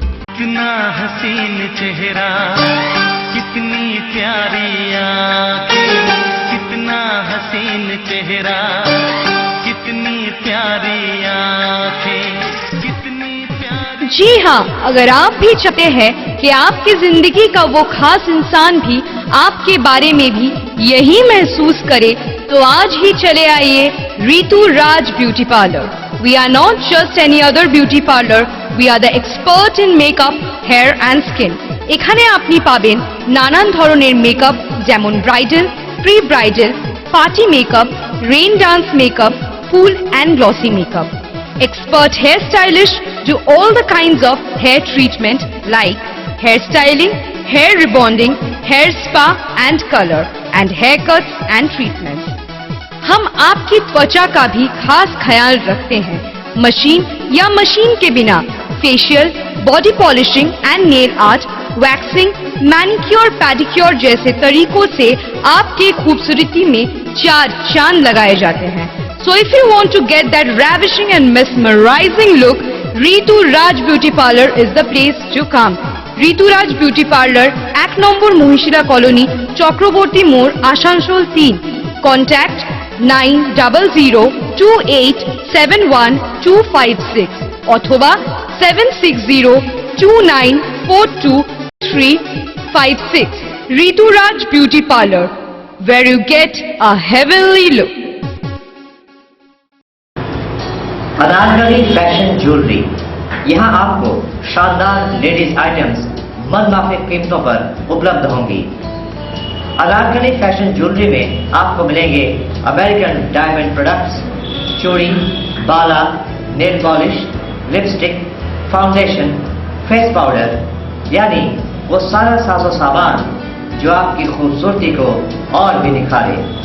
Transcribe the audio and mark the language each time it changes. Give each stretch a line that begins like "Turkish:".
Hindi: कितना हसीन चेहरा, कितनी प्यारी आँखें, कितना हसीन चेहरा, कितनी प्यारी आँखें, कितनी प्यारी। जी हाँ, अगर आप भी चाहते हैं कि आपकी जिंदगी का वो खास इंसान भी आपके बारे में भी यही महसूस करे, तो आज ही चले आइए रितु राज beauty parlour.
English: We are not just any other beauty parlor, we are the expert in makeup, hair and skin.
Bangla: এখানে আপনি পাবেন নানান ধরনের মেকআপ, যেমন bridal, pre bridal, party makeup, rain dance makeup, full
English: and glossy makeup. Expert hair stylists do all the kinds of hair treatment like hair styling, hair rebonding, hair spa and color, and haircuts and treatments.
Hindi: हम आपकी त्वचा का भी खास ख्याल रखते हैं। Machine या मशीन के बिना facial, body polishing and nail art, waxing, manicure, pedicure जैसे तरीकों से आपके खूबसूरती में 4 चांद लगाए जाते हैं।
English: So if you want to get that ravishing and mesmerizing look, Ritu Raj Beauty Parlor is the place to come.
Bangla: Ritu Raj Beauty Parlor, 1 number Mohishila colony, Chakraborty মোড়, আসানসোল 3। Contact 9000287126 অথবা 7602942356।
English: Ritu Raj Beauty Parlor, where you get a heavenly look.
Hindi: Anarkali fashion jewellery, यहाँ आपको शानदार ladies items मनमाफिक कीमतों पर उपलब्ध होंगी। Anarkali fashion jewellery में आपको मिलेंगे अमेरिकन डायमंड प्रोडक्ट्स, चूड़ी, बाला, nail polish, lipstick, foundation, face powder, यानी वो सारा साजो सामान जो आपकी खूबसूरती को और भी निखारे।